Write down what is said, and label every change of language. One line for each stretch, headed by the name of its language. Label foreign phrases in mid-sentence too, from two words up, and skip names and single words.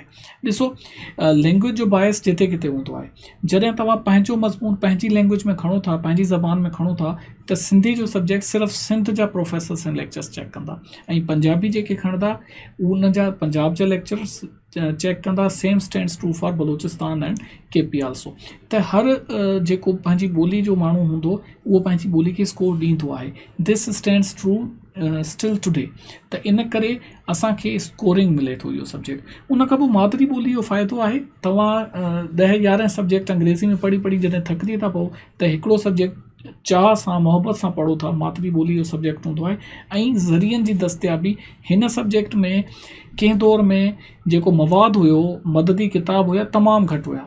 Sindhi: ॾिसो, लैंग्वेज जो बायस जिते किथे हूंदो आहे। जॾहिं तव्हां पंहिंजो मज़मून पंहिंजी लैंग्वेज में खणो था, पंहिंजी ज़बान में खणो था, त सिंधी जो सब्जेक्ट सिर्फ़ु सिंध जा प्रोफेसर्स ऐं लेक्चर्स चेक कंदा ऐं पंजाबी जेके खणंदा उन जा पंजाब जा लेक्चर्स चेक कंदा।
English: Same stands true for Balochistan and KP also.
Sindhi: त हर जेको पंहिंजी ॿोली जो माण्हू हूंदो उहो पंहिंजी ॿोली खे स्कोर ॾींदो आहे।
English: This stands true still today.
Sindhi: त इन करे असांखे स्कोरिंग मिले थो इहो सब्जेक्ट। उन खां पोइ मादरी ॿोली जो फ़ाइदो आहे, तव्हां 10-11 सब्जेक्ट अंग्रेज़ी में पढ़ी जॾहिं थकिजी था पओ त हिकिड़ो सब्जेक्ट चाह सां मोहब्बत सां पढ़ो था, मातरी ॿोली जो सब्जेक्ट हूंदो आहे, ऐं ज़रियनि जी दस्तियाबी हिन सब्जेक्ट में कंहिं दौर में जेको मवाद हुयो, मददी किताब हुया, तमामु घटि हुया।